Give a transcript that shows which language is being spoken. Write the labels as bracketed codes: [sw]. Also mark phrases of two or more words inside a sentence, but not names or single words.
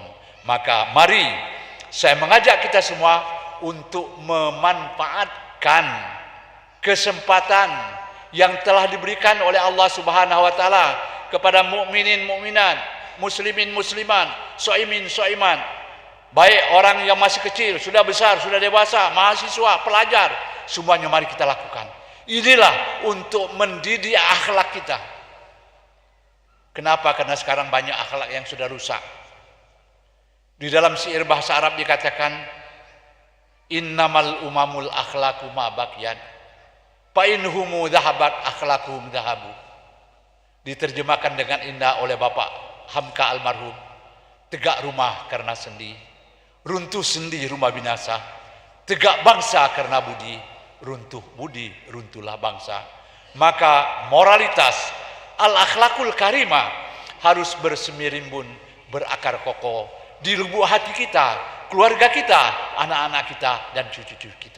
[id] Maka mari saya mengajak kita semua untuk memanfaatkan kesempatan yang telah diberikan oleh Allah [ar] سبحانه وتعالى [id] kepada mukminin mukminat, muslimin muslimat, shaimin shaiman, baik orang yang masih kecil, sudah besar, sudah dewasa, mahasiswa, pelajar, semuanya mari kita lakukan. Inilah untuk mendidik akhlak kita. Kenapa? Karena sekarang banyak akhlak yang sudah rusak. Di dalam syair bahasa Arab dikatakan, [ar] إنما الأمم الأخلاق ما بقيت فإن هم ذهبت أخلاقهم ذهبوا. [id] Diterjemahkan dengan indah oleh Bapak Hamka almarhum, tegak rumah karena sendi, runtuh sendi rumah binasa, tegak bangsa karena budi, runtuh budi runtuhlah bangsa. Maka moralitas [ar] الأخلاق الكريمة [id] harus bersemi-rimbun, berakar kokoh di lubuk hati kita, keluarga kita, anak-anak kita, dan cucu-cucu kita.